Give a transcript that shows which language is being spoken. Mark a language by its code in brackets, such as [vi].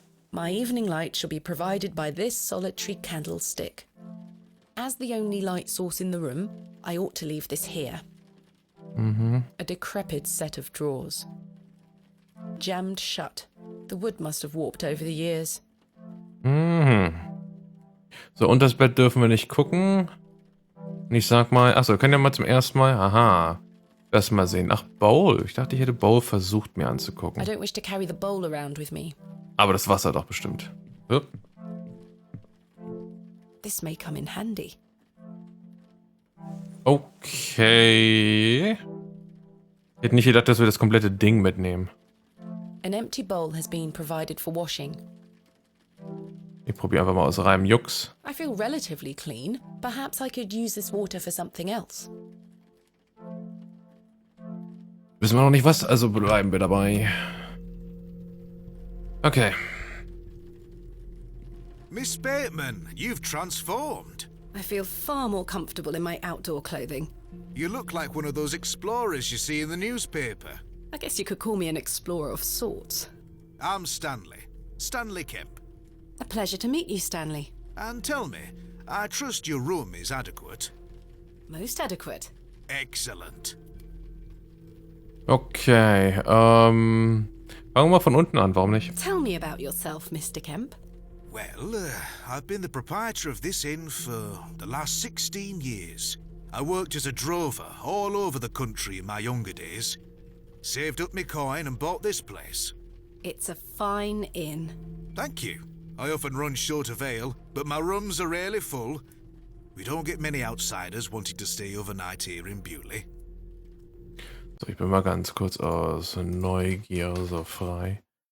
[en] My evening light shall be provided by this solitary candlestick. As the only light source in the room, I ought to leave this here. A decrepit set of drawers. jammed shut. The wood must have warped over the years. Mhm. [de] So, unter das Bett dürfen wir nicht gucken. Und ich sag mal, achso, können wir mal zum ersten Mal, aha, das mal sehen. Ach, Bowl. Ich dachte, ich hätte Bowl versucht, mir anzugucken. [en] I don't wish to carry the bowl around with me. [de] Aber das Wasser doch bestimmt. So. [en] This may come in handy. Okay. [de] Ich hätte nicht gedacht, dass wir das komplette Ding mitnehmen. [en] An empty bowl has been provided for washing. [de] Ich probiere einfach mal aus reinem Jux. [en] I feel relatively clean. Perhaps I could use this water for something else. [de] Wissen wir noch nicht was, also bleiben wir dabei. Okay. [en] Miss Bateman, you've transformed. I feel far more comfortable in my outdoor clothing. You look like one of those explorers you see in the newspaper. I guess you could call me an explorer of sorts. I'm Stanley. Stanley Kemp. A pleasure to meet you, Stanley. And tell me, I trust your room is adequate. Most adequate. Excellent. [de] Okay, fangen wir von unten an, warum nicht? [en] Tell me about yourself, Mr. Kemp. Well, I've been the proprietor of this inn for the last 16 years. I worked as a drover all over the country in my younger days. Saved up my coin and bought this place. It's a fine inn. Thank you. I often run short of ale, but my rooms are rarely full. We don't get many outsiders wanting to stay overnight here in Bewley. [de] So, ich bin mal ganz kurz aus Neugier so frei.